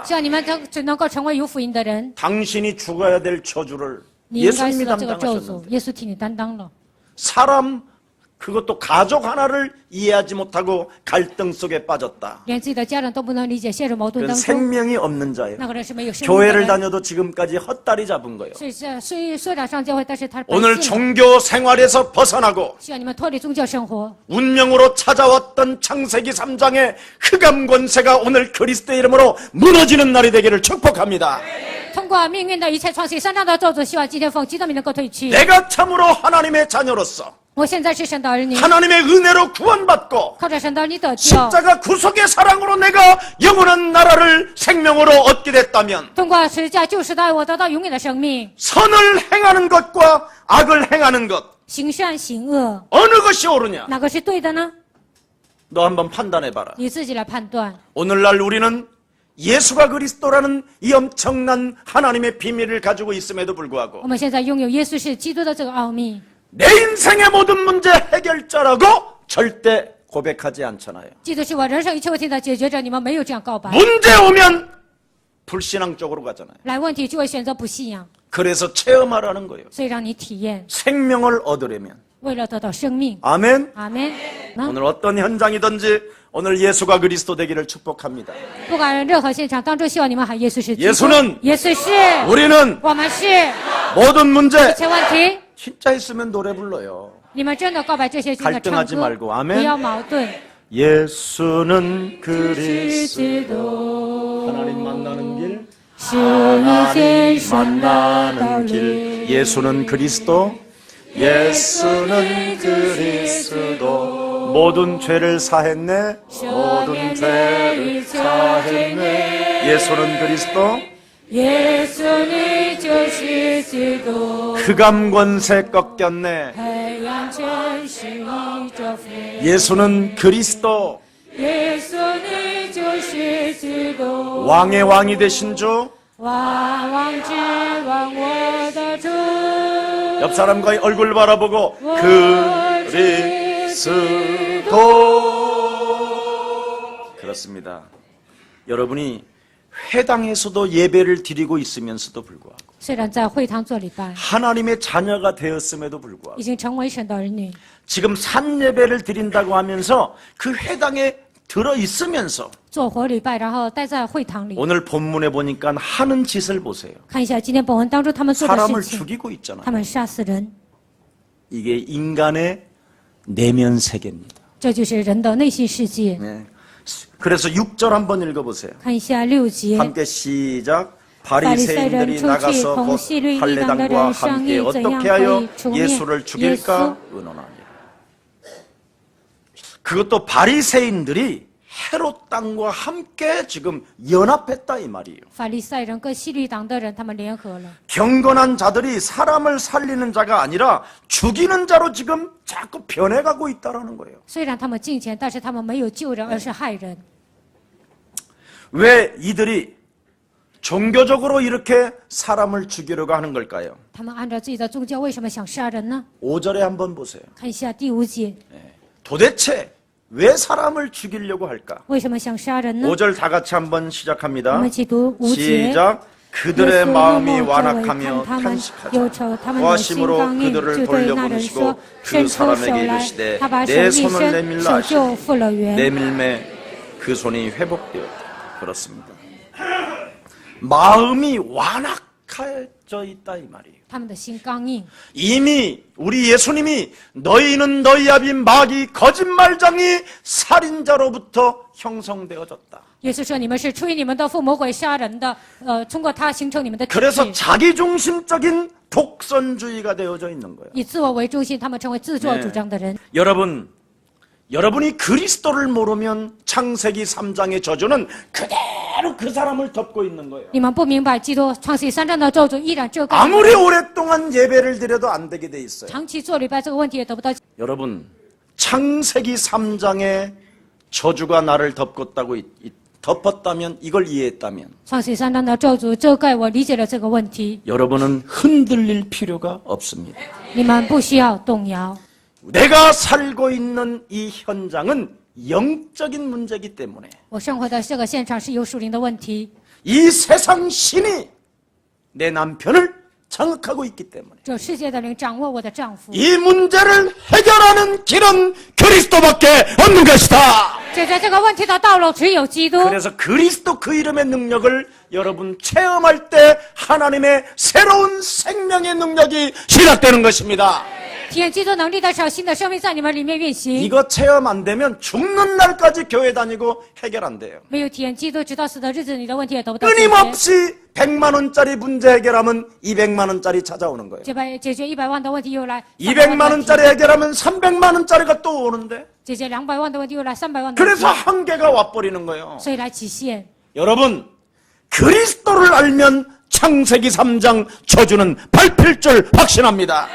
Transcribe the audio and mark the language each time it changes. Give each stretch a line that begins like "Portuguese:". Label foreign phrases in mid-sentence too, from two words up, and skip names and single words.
Chinese: 希望你们只能够成为有福音的人。
Korean: 당신이 죽어야 될 저주를
Chinese: 你应该死
Korean: 예수님이
Chinese: 了这个咒诅，
Korean: 담당하셨는데
Chinese: 耶稣替你担当了。
Korean: 사람 그것도 가족 하나를 이해하지 못하고 갈등 속에 빠졌다.
Chinese: 连自己的家人都不能理解，陷入矛盾
Korean: 그건
Chinese: 当中，
Korean: 생명이 없는 자예요.
Chinese: 那个人是没有生命的
Korean: 교회를
Chinese: 人。
Korean: 다녀도 지금까지 헛다리 잡은 거예요.
Chinese: 虽然上教会，但是他是白
Korean: 오늘
Chinese: 信的。
Korean: 종교 생활에서 벗어나고
Chinese: 希望你们脱离宗教生活。
Korean: 운명으로 찾아왔던 창세기 3장의 흑암 권세가 오늘 그리스도의 이름으로 무너지는 날이 되기를 축복합니다.
Chinese: 通过命运的一切创新，山上的咒诅，希望今天奉基督名能够退去。
Korean: 내가 참으로 하나님의 자녀로서
Chinese: 我现在是神的儿女，
Korean: 하나님의 은혜로 구원받고
Chinese: 靠着神的儿女得救。
Korean: 십자가 구속의 사랑으로 내가 영원한 나라를 생명으로 얻게 됐다면
Chinese: 通过十字架救赎的爱，我得到永远的生命。
Korean: 선을 행하는 것과 악을 행하는 것
Chinese: 行善行恶，
Korean: 어느 것이 옳으냐?
Chinese: 哪个是对的呢？
Korean: 너 한번 판단해봐라.
Chinese: 你自己来判断。
Korean: 오늘날 우리는 예수가 그리스도라는 이 엄청난 하나님의 비밀을 가지고 있음에도 불구하고
Chinese: 我们现在拥有耶稣是基督的这个奥秘，
Korean: 내 인생의 모든 문제 해결자라고 절대 고백하지 않잖아요.
Chinese: 基督是我人生一切问题的解决者。你们没有这样告白，
Korean: 문제 오면 불신앙 쪽으로 가잖아요.
Chinese: 来问题就会选择不信仰，
Korean: 그래서 체험하라는 거예요.
Chinese: 所以让你体验，
Korean: 생명을 얻으려면.
Chinese: 为了得到生命。
Korean: 아멘.
Chinese: 阿门。啊
Korean: 오늘 어떤 현장이든지 오늘 예수가 그리스도 되기를 축복합니다.
Chinese: 不管任何现场当中，希望你们喊耶稣是基督。
Korean: 예수는
Chinese: 耶稣是，
Korean: 우리는
Chinese: 我们是
Korean: 모든 문제
Chinese: 一切问题。
Korean: 진짜 있으면 노래 불러요.
Chinese: 你们真的告白这些，真的唱
Korean: 갈등하지
Chinese: 歌，
Korean: 말고 아멘.
Chinese: 不要矛盾。
Korean: 예수는 그리스도
Chinese: 基督
Korean: 하나님 만나는 길
Chinese: 是遇见神的道
Korean: 만나는
Chinese: 理。
Korean: 길 예수는 그리스도 예수는 그리스도 모든 죄를 사했네 모든 죄를 사했네 예수는 그리스도
Chinese: 耶稣你就是基督，
Korean: 흑암 권세 꺾였네
Chinese: 黑暗权势已征服。
Korean: 예수는 그리스도
Chinese: 耶稣你就是基督，
Korean: 왕의 왕이 되신 주
Chinese: 万王之王，我的主。
Korean: 옆 사람과의 얼굴 바라보고 그리스도. 그렇습니다. 여러분이 회당에서도 예배를 드리고 있으면서도 불구하고
Chinese: 虽然在会堂做礼拜，
Korean: 하나님의 자녀가 되었음에도 불구하고
Chinese: 已经成为神的儿女，
Korean: 지금 산예배를 드린다고 하면서 그 회당에 들어 있으면서
Chinese: 做活礼拜，然后待在会堂里。
Korean: 오늘 본문에 보니까 하는 짓을 보세요.
Chinese: 看一下今天本文当中他们做的
Korean: 사람을
Chinese: 事情，
Korean: 죽이고 있잖아요.
Chinese: 他们杀死人，
Korean: 이게 인간의 내면 세계입니다.
Chinese: 这就是人的内心世界。
Korean: 네. 그래서 6절 한번 읽어보세요.
Chinese: 看一下6节，
Korean: 함께 시작.
Chinese: 法利赛人
Korean: 바리새인들이
Chinese: 出去
Korean: 나가서
Chinese: 同
Korean: 곧
Chinese: 希律一党的
Korean: 할례당과
Chinese: 人商
Korean: 함께
Chinese: 议怎样
Korean: 어떻게
Chinese: 可
Korean: 하여
Chinese: 以除灭
Korean: 예수를
Chinese: 耶稣。
Korean: 죽일까 의논하니라. 그것도 바리새인들이 헤롯 땅과 함께 지금 연합했다 이 말이에요.
Chinese: 法利赛人跟希律党的人，他们联合了。
Korean: 경건한 자들이 사람을 살리는 자가 아니라 죽이는 자로 지금 자꾸 변해가고 있다라는 거예요.
Chinese: 虽然他们敬虔，但是他们没有救人，而是害人。
Korean: 왜 이들이 종교적으로 이렇게 사람을 죽이려고 하는 걸까요?
Chinese: 他们按照自己的宗教，为什么想杀人呢？
Korean: 5절에 한번 보세요.
Chinese: 看一下第5节，
Korean: 도대체 왜 사람을 죽이려고 할까?
Chinese: 为什么想杀人呢？
Korean: 5절 다 같이 한번
Chinese: 我
Korean: 시작합니다.
Chinese: 们一起读5节。
Korean: 시작.
Chinese: 耶
Korean: 그들의
Chinese: 稣
Korean: 마음이
Chinese: 用目周围
Korean: 완악하며
Chinese: 看他们，
Korean: 탄식하자.
Chinese: 忧愁他们的心
Korean: 고하심으로
Chinese: 刚硬，
Korean: 그들을
Chinese: 就对那人
Korean: 돌려보내시고
Chinese: 说：“伸
Korean: 그
Chinese: 出手
Korean: 사람에게
Chinese: 来。”
Korean: 이르시되
Chinese: 他把手
Korean: 내
Chinese: 一
Korean: 손을
Chinese: 伸，
Korean: 내밀라
Chinese: 手就
Korean: 하시니
Chinese: 复了原。
Korean: 내밀매 그 손이 회복되었다. 그렇습니다. 마음이 완악해져 있다 이 말이에요.
Chinese: 他们的心刚硬。
Korean: 이미 우리 예수님이 너희는 너희 아비 마귀 거짓말장이 살인자로부터 형성되어졌다.
Chinese: 耶稣说：“你们是出于你们的父魔鬼杀人的，通过他形成你们的体
Korean: 그래서
Chinese: 制，
Korean: 자기중심적인 독선주의가 되어져 있는 거예요.
Chinese: 以自我为中心，他们成为自作主张的人。
Korean: 여러분이 그리스도를 모르면 창세기 3장의 저주는 그대로 그 사람을 덮고 있는 거예요.
Chinese: 你们不明白，基督创世3章的咒诅依然遮盖。
Korean: 아무리 오랫동안 예배를 드려도 안 되게 돼 있어요.
Chinese: 长期做礼拜这个问题也得不到。
Korean: 여러분, 창세기 3장의 저주가 나를 덮었다면 이걸 이해했다면
Chinese: 创世3章的咒诅遮盖我，理解了这个问题，
Korean: 여러분은 흔들릴 필요가 없습니다.
Chinese: 你们不需要动摇。
Korean: 내가 살고 있는 이 현장은 영적인 문제이기 때문에
Chinese: 我生活的这个现场是有属灵的问题，
Korean: 이 세상 신이 내 남편을 장악하고 있기 때문에
Chinese: 这世界的灵掌握我的丈夫，
Korean: 이 문제를 해결하는 길은 그리스도밖에 없는 것이다.
Chinese: 解决这个问题的道路只有基督。
Korean: 그래서 그리스도 그 이름의 능력을 여러분 체험할 때 하나님의 새로운 생명의 능력이 시작되는 것입니다.
Chinese: 体验基督能力的时候，新的生命在你们里面运行。
Korean: 이거 체험 안 되면 죽는 날까지 교회 다니고 해결 안 돼요.
Chinese: 没有体验基督，直到死的日子，你的问题也得不到解决。
Korean: 끊임없이 100만 원짜리 문제 해결하면 200만 원짜리 찾아오는 거예요.
Chinese: 解决100万的问题又来
Korean: 200만 원짜리 해결하면 300만 원짜리가 또 오는데
Chinese: 解决200万的问题又来300万的问题，
Korean: 그래서 한계가 와버리는 거예요.
Chinese: 所以来极限。
Korean: 여러분 그리스도를 알면 창세기 3장 저주는 밟힐 줄 확신합니다.